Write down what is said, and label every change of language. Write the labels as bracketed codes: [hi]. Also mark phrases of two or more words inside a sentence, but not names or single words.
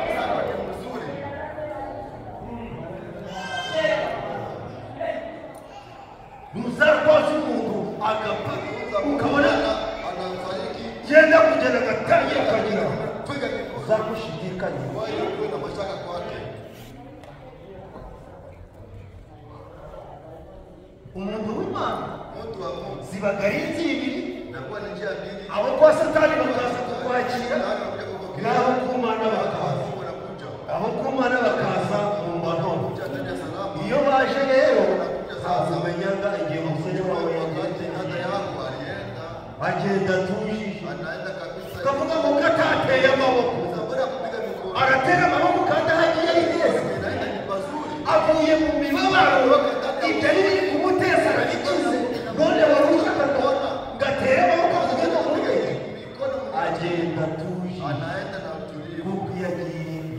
[rw] Ntuzarwaza umuntu agapfa ukabona [sw] anafariki [rw] yenda kugenda agatangira akagira [sw] piga kifua. [rw] uzagushidikanya. [sw] Wewe uko na mashaka kwake. [rw] Umuntu w'Imana [sw] Mtu wa Mungu [rw] zibaga ari ibiri. [sw] inakuwa ni njia mbili. [rw] Abo kwa Satani bakaza kukwakira n'abo ku Mana bakaza. Abo ku Mana bakaza mu mahoro. Iyo baje rero umenyaga igihe umusore wawe agenda atujije kavuga ngo katateye amaboko aratera amaboko kandi ahagiye ari heza avuye mu mibabaro ibyo ari biri kumuteza arabikize none wari ushaka ngatere amaboko avuge ngo muge agenda atujije kuko iyo agiye